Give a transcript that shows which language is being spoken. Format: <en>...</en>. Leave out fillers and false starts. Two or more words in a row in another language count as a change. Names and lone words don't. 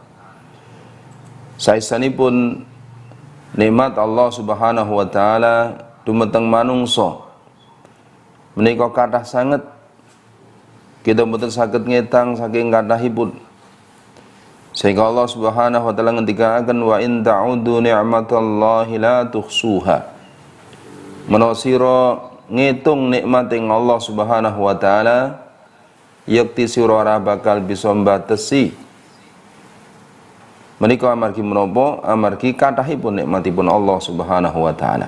<jv>Saestanipun nikmat</jv> <ar>Allah Subhanahu wa taala</ar> <jv>dumateng manungsa menika kathah sanget, kita mboten saged ngetang saking kathahipun. Sehingga</jv> <ar>Allah Subhanahu wa taala</ar> <jv>ngendikaken</jv> <ar>wa in ta'udu ni'matallahi la tuhsuha.</ar> <jv>Menawa sira ngitung nikmating</jv> <ar>Allah Subhanahu wa taala,</ar> <jv>yakti sira ora bakal bisa mbatesi. Menika amargi menapa? Amargi kathahipun nikmatipun</jv> <ar>Allah Subhanahu wa taala.</ar>